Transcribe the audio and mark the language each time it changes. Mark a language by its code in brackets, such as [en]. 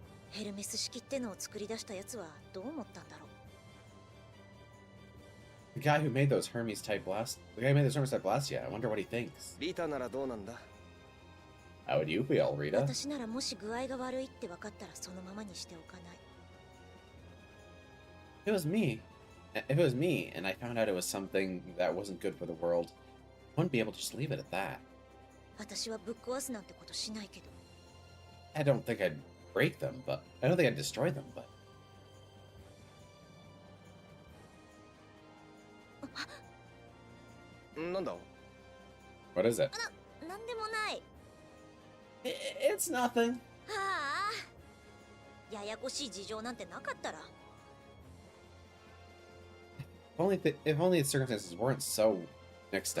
[ja] ヘルメス式ってのを作り出したやつはどう思ったんだろう。 [en] The guy who made those Hermes type Blastia, I wonder what he thinks. [ja] リータならどうなんだ？ [en] How would you feel, Rita? [ja] 私ならもし具合が悪いって分かったらそのままにしておかない。 [en] If it was me, and I found out it was something that wasn't good for the world, I wouldn't be able to just leave it at that. [ja] 私はぶっ壊すなんてことしないけど。 [en] I don't think I'd break them, but I don't think I'd destroy them, but [ja] なんだ？ [en] what is it? [ja] なんでもない。 [en] It's nothing. [ja] はあ。ややこしい事情なんてなかったら。 [en] If only the circumstances weren't so mixed